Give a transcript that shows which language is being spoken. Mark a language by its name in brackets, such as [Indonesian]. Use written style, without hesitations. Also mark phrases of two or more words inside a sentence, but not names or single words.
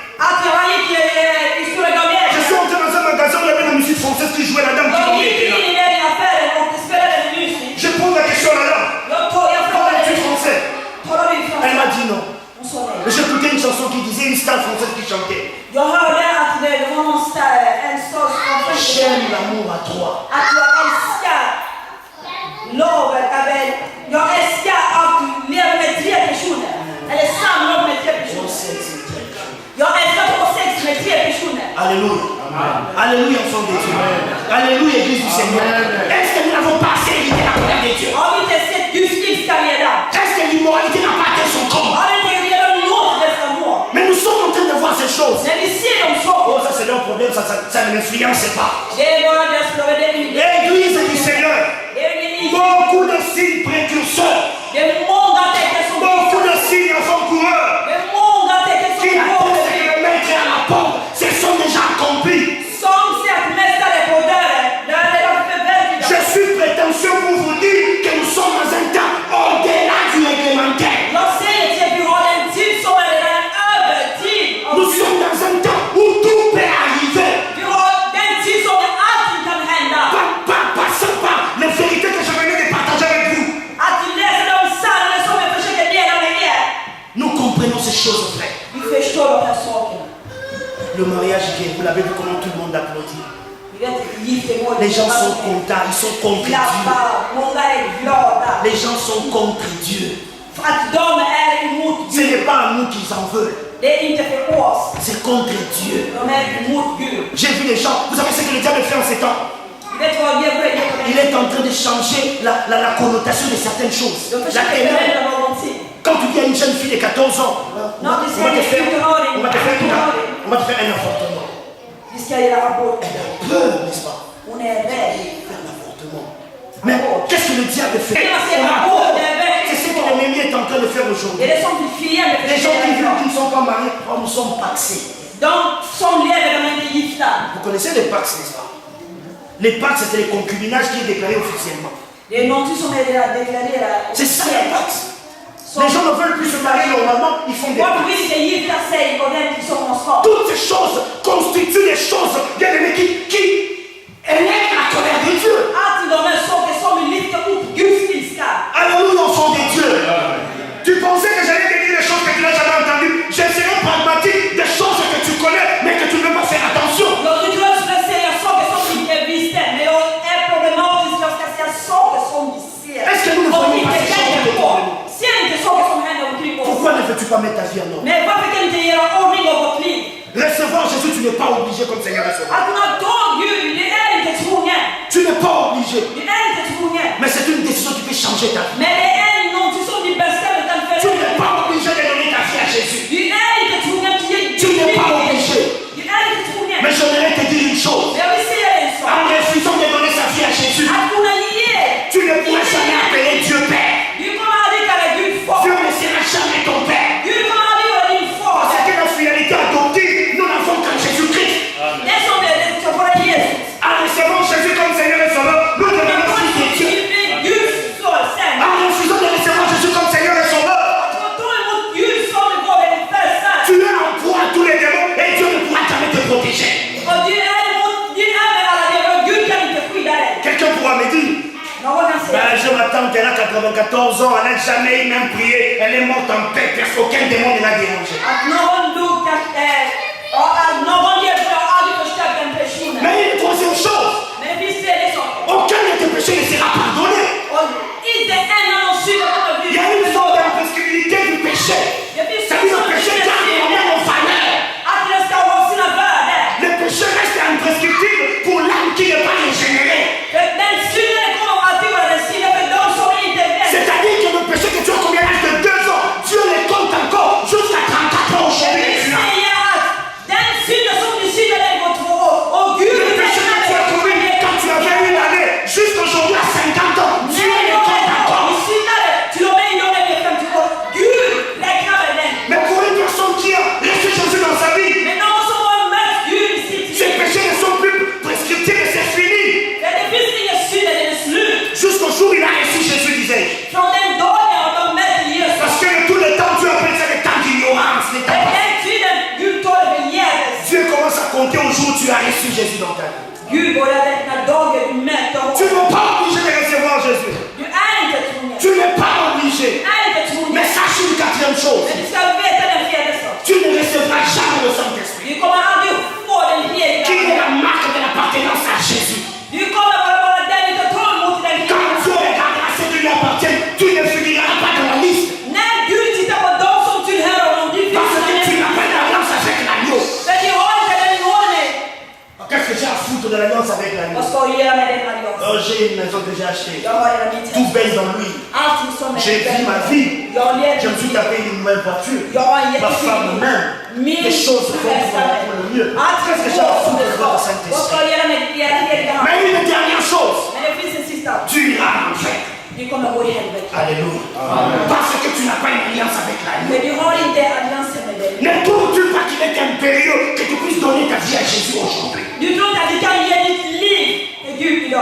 [French] Je suis entré dans un magasin où il y avait la musique française qui jouait, la dame qui était là. Je pose la question à la dame. Parles-tu français? Elle m'a dit non. J'écoutais une chanson qui disait une star française qui chantait. J'aime l'amour à 3. [Swedish] Jag älskar att leva med 3 personer. Eller samlag med 3 personer. Jag älskar att ha sex med 3 personer. [French] Alléluia. Alléluia, enfant de Dieu. Alléluia, Église du Seigneur. Est-ce que nous n'avons pas assez évité la colère de Dieu? [Swedish] Har vi inte sett Guds ilska redan? [French] Est-ce que l'immoralité n'a pas atteint son corps? [Swedish] Har inte redan nått dessa mål? [French] Mais nous sommes en train de voir ces choses. [Swedish] När vi ser de saker. [French] Oh, ça c'est leur problème, ça ne m'influence pas. [Swedish] Det är bara deras problem. [French] L'église du Seigneur. Beaucoup de signes précurseurs. [Swedish] Det är många tecken som [French] Beaucoup de signes avant-coureurs. [Swedish] Det är många tecken som [French] Qui attendent de le mettre à la porte. Ce sont déjà accomplis. [Swedish] Som sett mästare på dörren. Det är redan förverkligat. [French] Je suis prétentieux pour vous dire que nous sommes dans un temps au-delà du réglementaire. [Swedish] Jag säger till att vi har en tid som är redan över tid. [French] Nous sommes dans un temps où tout peut arriver. [Swedish] Vi har den tid som allting kan hända. [French] Passons par les vérités que je venais de partager avec vous. [Swedish] Att läsa de sanningar som jag försöker dela med er. [French] Nous comprenons ces choses, frère. [Swedish] Vi förstår de här sakerna. [French] Le mariage gay, vous l'avez vu comment tout le monde applaudit. [Swedish] Vi vet giftermål. [French] Les gens sont contents, ils sont contre Dieu. [Swedish] Klappar, många är glada. [French] Les gens sont contre Dieu. [Swedish] För att de är emot [French] Ce [Swedish] Gud. [French] n'est pas à nous qu'ils en veulent. [Swedish] Det är inte för oss. [French] C'est contre Dieu. [Swedish] De är emot Gud. [French] J'ai vu les gens, vous savez ce que le diable fait en ces temps? [Swedish] Vi vet vad djävulen gör med [French] Il est en train de changer la connotation de certaines choses. [Swedish] De [French] La [Swedish] försöker [French] ténèbre. [Swedish] förändra någonting. [French] Quand tu dis à une jeune fille de 14 ans, on va te faire un avortement. [Swedish] Vi ska göra abort. [French] Elle a peur, n'est-ce pas? [Swedish] Hon är rädd. [French] Faire l'avortement. Mais qu'est-ce que le diable fait? C'est ce que l'ennemi est en train de faire [Swedish] Det [French] aujourd'hui. [Swedish] är det som fienden [French] Les gens qui [Swedish] försöker [French] vivent, qui [Swedish] göra. [French] ne sont pas mariés, oh, nous sommes paxés. [Swedish] De som lever, de är inte gifta. [French] Vous connaissez les pax, n'est-ce pas? Les pax, c'est les concubinages qui est déclaré officiellement. [Swedish] Det är någonting som är redan deklarerat. [French] C'est ça les pax. Les gens ne veulent plus se marier normalement, ils font des [Swedish] Folk [French] pax. [Swedish] vill inte gifta sig ordentligt som de ska. [French] Toutes ces choses constituent des choses, bien aimés, qui élèvent la colère de Dieu. [Swedish] Alltid de här saker som lyfter upp Guds ilska. [French] Alléluia, enfant de Dieu. Tu pensais que j'allais te dire des choses que tu n'as jamais entendues. Je serai pragmatique, des choses que tu connais, mais que tu ne veux pas faire attention. [Swedish] Jag tycker att jag ska säga saker som vi inte visste, men jag är problematisk. Jag ska säga saker som vi ser. [French] Est-ce que nous ne [Swedish] Och [French] voyons pas [Swedish] inte [French] ces choses [Swedish] tänker [French] autour [Swedish] på. [French] de nous? [Swedish] Ser inte saker som händer omkring oss. [French] Pourquoi ne veux-tu pas mettre ta vie en ordre? [Swedish] Men varför kan inte göra ordning av vårt liv? [French] Recevoir Jésus, tu n'es pas obligé comme Seigneur à recevoir. [Swedish] Att kunna ta Gud, det är inte tvunget. [French] changer ta vie. [Swedish] Men det är någonting som vi bestämmer kan [French] Tu [Swedish] förändra. [French] n'es pas obligé de donner ta vie à Jésus. [Swedish] Du är inte tvungen att ge [French] Tu n'es pas obligé. [Swedish] Du är inte tvungen. [French] Mais j'aimerais te dire une chose. [Swedish] Men jag vill säga en sak. [French] En refusant de donner sa vie à Jésus, [Swedish] Att kunna ge. [French] tu ne pourras jamais appeler Dieu Père. [Swedish] Du kommer aldrig kalla Gud far. [French] Dieu ne sera jamais ton Père. [Swedish] Gud kommer aldrig vara din far. [French] Parce que la fidélité adoptive, nous n'avons qu'en Jésus-Christ. [Swedish] Det som det ska vara Jesus. [French] En recevant Jésus comme Seigneur et Sauveur, nous devenons fils de Dieu. [Swedish] Guds son sen. [French] En refusant de recevoir Jésus comme Seigneur et Sauveur, [Swedish] Att ta emot Gud som går den första. [French] tu es en proie à tous les démons et Dieu ne pourra jamais te protéger. [Swedish] Och du är med alla delar. Gud kan inte skydda dig. [French] Quelqu'un pourra me dire, [Swedish] Någon kan säga. [French] je m'attends qu'elle a 94 ans, elle n'a jamais même prié, elle est morte en paix, parce qu'aucun démon ne l'a dérangé. [Swedish] Att någon dog att någon hjälpte har aldrig förstört den personen. [French] Mais une troisième chose, [Swedish] Men det finns tredje saker. [French] aucun de tes péchés ne sera pardonné. [Swedish] Och inte en av de synder kommer bli. [French] Il y a une sorte d'imprescriptibilité du péché. [Swedish] Det finns [French] C'est-à-dire le péché garde quand même en valeur. [Swedish] att det ska ha sina värden. [French] Le péché reste imprescriptible pour l'âme qui n'est pas régénérée. [Swedish] För den synden kommer alltid vara den synden för de som inte vet. [French] C'est-à-dire que le péché que tu as commis à l'âge de 2 ans, Dieu les compte encore jusqu'à 34 ans aujourd'hui. [Swedish] Det vill säga att den synden som du syndar när du går 2 år och Gud [French] Le péché que tu as commis quand tu avais une année, jusqu'aujourd'hui à 50 ans, Dieu les compte encore. [Swedish] Du syndade till och med idag när vi är 50 år. Gud räknar med den. [French] Mais pour une personne qui a reçu Jésus dans sa vie, [Swedish] Men någon som har mött Gud i sitt [French] ces [Swedish] liv. [French] péchés ne sont plus prescriptibles et c'est fini. [Swedish] Det finns ingen synd, det är slut. [French] Jusqu'au jour où il a reçu Jésus, disais-je. [Swedish] Från den dagen har de mött Jesus. [French] Parce que tout le temps, Dieu appelle ça le temps d'ignorance, les [Swedish] Det [French] temps. [Swedish] är den tiden Gud tar det förgäves. [French] Dieu commence à compter au jour où tu as reçu Jésus dans ta vie. [Swedish] Gud börjar räkna dagen du mötte [French] Tu [Swedish] honom. [French] n'es pas obligé de recevoir Jésus. [Swedish] Du är inte tvungen. [French] Tu n'es pas obligé. [Swedish] Du är inte tvungen. [French] Mais sache une quatrième chose. [Swedish] Men du ska veta den fjärde saken. [French] Tu ne recevras jamais le Saint-Esprit, [Swedish] Du kommer aldrig få den heliga [French] qui est [Swedish] Ande. [French] la marque de l'appartenance à Jésus. [Swedish] Du kommer vara den du tar emot den heliga [French] Quand Dieu regardera ceux qui lui appartiennent, tu ne finiras pas dans la liste. [Swedish] När Gud tittar på dem som tillhör honom, du [French] Parce que [Swedish] finns [French] tu [Swedish] inte. [French] n'as pas d'alliance avec l'agneau. [Swedish] För du har inte den ordning. [French] Qu'est-ce que j'ai à foutre de l'alliance avec l'agneau? [Swedish] Vad ska du göra med den alliansen? [French] Oh, j'ai une maison que j'ai achetée. [Swedish] Jag har hela mitt [French] Tout [Swedish] hem. [French] baisse dans lui. [Swedish] Allting som [French] J'ai vu ma vie. [Swedish] Jag lever [French] Je me suis tapé une nouvelle voiture. [Swedish] Jag har en [French] Ma femme [Swedish] jättefin [French] même. [Swedish] Min [French] Les choses se font pour le mieux. Qu'est-ce que j'ai à foutre de votre [Swedish] Vad ska [French] Saint-Esprit? [Swedish] jag göra med era heliga hand? [French] Mais une dernière chose. [Swedish] Men det finns en sista. [French] Tu iras en enfer. [Swedish] Du kommer gå i helvete. [French] Alléluia. Parce que tu n'as pas une alliance avec l'agneau. [Swedish] Men du har inte alliansen med dig. [French] Ne trouves-tu pas qu'il est impérieux que tu puisses donner ta vie à Jésus aujourd'hui? [Swedish] Du tror inte att du kan ge ditt liv till Gud idag.